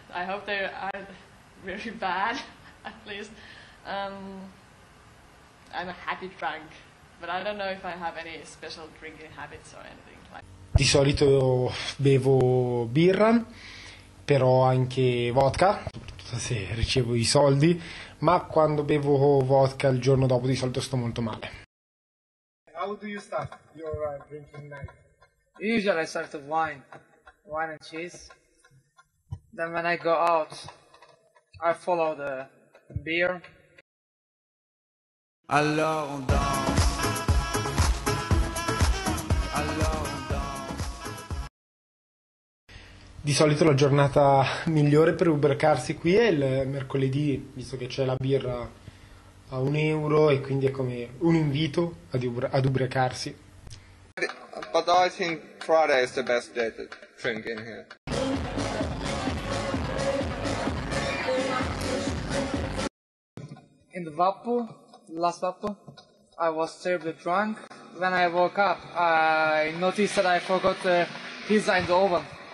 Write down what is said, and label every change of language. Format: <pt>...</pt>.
<en>I hope they are very bad, at least. I'm a happy drunk, but I don't know if I have any special drinking habits or anything like.</en> <it>Di solito bevo birra, però anche vodka, soprattutto se ricevo i soldi, ma quando bevo vodka il giorno dopo di solito sto molto male.</it> <en>How do you start your drinking night? Usually I start with wine and cheese. Then when I go out, I follow the beer.</en> <fr>Alors on danse.</fr> <it>Di solito la giornata migliore per ubriacarsi qui è il mercoledì, visto che c'è la birra a €1 e quindi è come un invito ad ubriacarsi.</it> <en>but I think Friday is the best day to drink in here. In the last Vappu, I was terribly drunk. When I woke up, I noticed that I forgot the pizza in the oven.</en>